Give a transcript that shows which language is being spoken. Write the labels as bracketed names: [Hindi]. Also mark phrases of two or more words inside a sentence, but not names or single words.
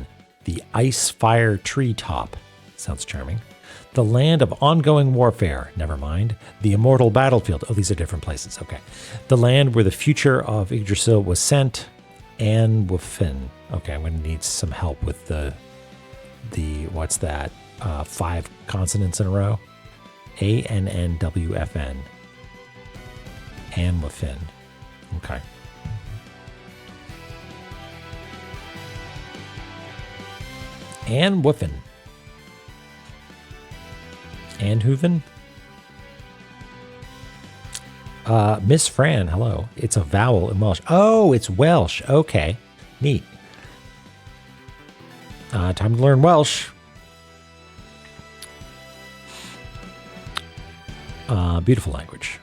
[English] the ice-fire treetop, sounds charming, the land of ongoing warfare, never mind, the immortal battlefield, oh, these are different places, okay, the land where the future of Yggdrasil was sent, Anwfn, okay, I'm going to need some help with the what's that, 5 consonants in a row, Annwfn. Anwfn. Okay. Anwfn. Anhuven? Miss Fran, hello. It's a vowel in Welsh. Oh, it's Welsh. Okay. Neat. Time to learn Welsh. Beautiful language.